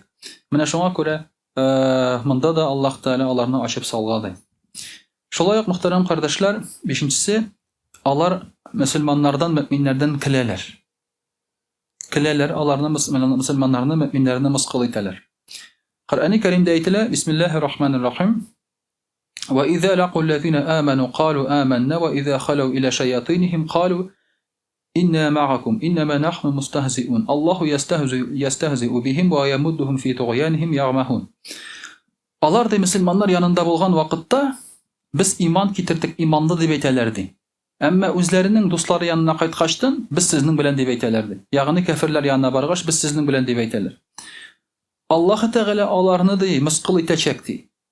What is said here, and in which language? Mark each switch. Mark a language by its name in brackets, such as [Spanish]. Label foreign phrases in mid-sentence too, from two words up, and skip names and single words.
[Tatar] Менә шуңа күрә монда да Аллаһ Тәгалә аларны ачып салган. Шулай ук мөхтәрәм кардәшләр, 5-нчесе, алар мөселманнардан, мөэминнәрдән көләләр. Көләләр, аларны мөселманнарны, мөэминнәрне мыскыл итәләр. Коръәни Кәримдә әйтелә: [Arabic] بسم الله الرحمن الرحيم. وإذا لقوا الذين آمنوا قالوا آمنا وإذا خلوا إلى شياطينهم قالوا إنا معكم إنما نحن مستهزئون الله يستهزئ بهم ويمدهم في طغيانهم يعمهون. [Tatar] Алар да мөселманнар янында булган вакытта без иман китердек, иманлы дип әйтәләр ди. Әмма үзләренең дуслары янына кайткачтан без сезнең белән дип әйтәләр ди. Ягъни кафирлар янына баргач без сезнең белән дип әйтәләр. Аллаһ Тәгалә аларны ди мыскыл итәчәк ди.